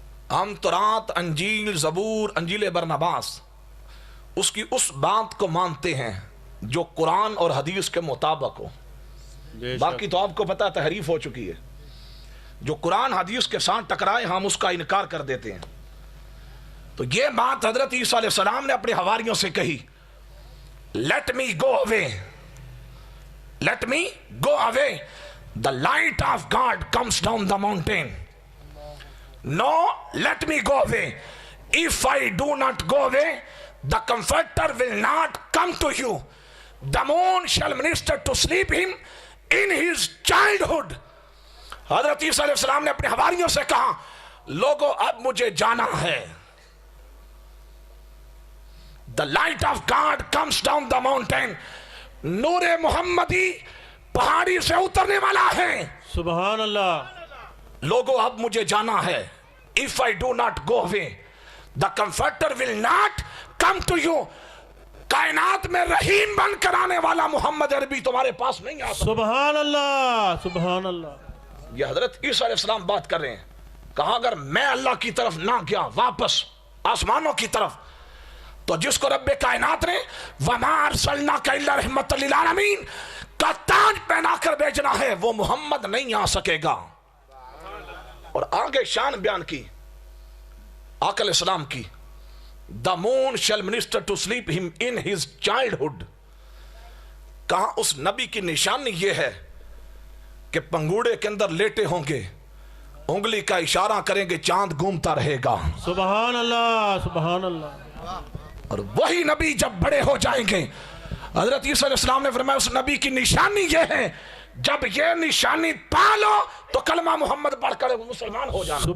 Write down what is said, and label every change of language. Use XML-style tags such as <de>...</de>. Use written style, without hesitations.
<ur>ہم تورات، انجیل، زبور، انجیل برناباس اس کی اس بات کو مانتے ہیں جو قرآن اور حدیث کے مطابق ہو. باقی تو آپ کو پتا تحریف ہو چکی ہے. جو قرآن حدیث کے ساتھ ٹکرائے ہم اس کا انکار کر دیتے ہیں. تو یہ بات حضرت عیسیٰ علیہ السلام نے اپنے حواریوں سے کہی،</ur> <en>let me go away, let me go away, the light of God comes down the mountain. No, let me go away. If I do not go away, the comforter will not come to you. The moon shall minister to sleep him in his childhood.</en> <ur>حضرت عیسیٰ علیہ السلام نے اپنے حواریوں سے کہا لوگوں اب مجھے جانا ہے.</ur> <en>The light of God comes down the mountain.</en> <ur>نور محمدی پہاڑی سے اترنے والا ہے. سبحان اللہ. لوگوں اب مجھے جانا ہے.</ur> <en>If I do not go away, the comforter will not come to you.</en> <ur>کائنات میں رحیم بن کر آنے والا محمد عربی تمہارے پاس نہیں آ سکتا. سبحان اللہ. سبحان اللہ. یہ حضرت عیسیٰ علیہ السلام بات کر رہے ہیں. کہا اگر میں اللہ کی طرف نہ گیا واپس آسمانوں کی طرف تو جس کو رب کائنات نے</ur> <ar>وَمَا أَرْسَلْنَاكَ إِلَّا رَحْمَةً لِلْعَالَمِينَ</ar> <ur>کا تاج پہنا کر بھیجنا ہے، وہ محمد نہیں آ سکے گا. اور آگے شان بیان کی آقا علیہ السلام کی.</ur> <en>The moon shall minister to sleep him in his childhood.</en> <ur>کہاں اس نبی کی نشانی یہ ہے کہ پنگوڑے کے اندر لیٹے ہوں گے، انگلی کا اشارہ کریں گے، چاند گھومتا رہے گا. سبحان اللہ. سبحان اللہ. اور وہی نبی جب بڑے ہو جائیں گے، حضرت عیسیٰ علیہ السلام نے فرمایا اس نبی کی نشانی یہ ہے جب یہ نشانی پالو تو کلمہ محمد پڑھ کر مسلمان ہو جانا.</ur>